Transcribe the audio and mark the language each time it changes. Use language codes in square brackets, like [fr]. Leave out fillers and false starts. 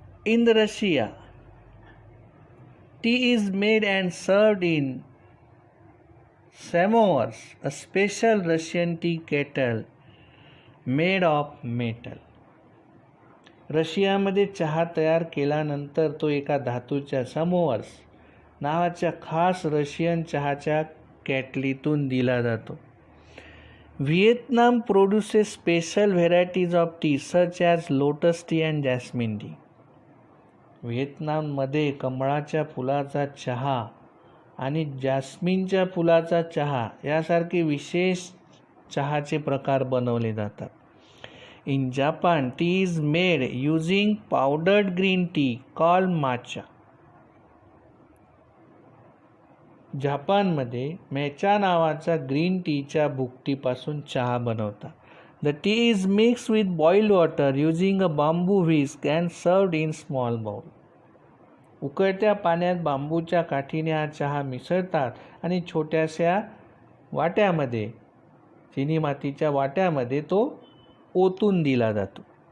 [en] In Russia, tea is made and served in samovars, a special Russian tea kettle made of metal. [mr] रशियामध्ये चहा तयार केल्यानंतर तो एका धातूच्या समोवर्स नावाच्या खास रशियन चहाच्या कॅटलीतून दिला जातो. [en] Vietnam produces special varieties of tea such as lotus tea and jasmine tea. [mr] व्हिएतनाममध्ये कमळाच्या फुलाचा चहा आणि जास्मिनच्या फुलाचा चहा यासारखे विशेष चहाचे प्रकार बनवले जातात. [en] In Japan tea is made using powdered green tea called matcha. [mr] जापानमध्ये मॅचा नावाचा ग्रीन टीच्या भुकटीपासून चहा बनवतात. [en] The tea is mixed with boiled water using a bamboo whisk and served in small bowl. [mr] उकळत्या पाण्यात बांबूच्या काठीने हा चहा मिसळतात आणि छोट्याशा वाट्यामध्ये चिनी मातीच्या वाट्यामध्ये तो ओतून दिला जातो.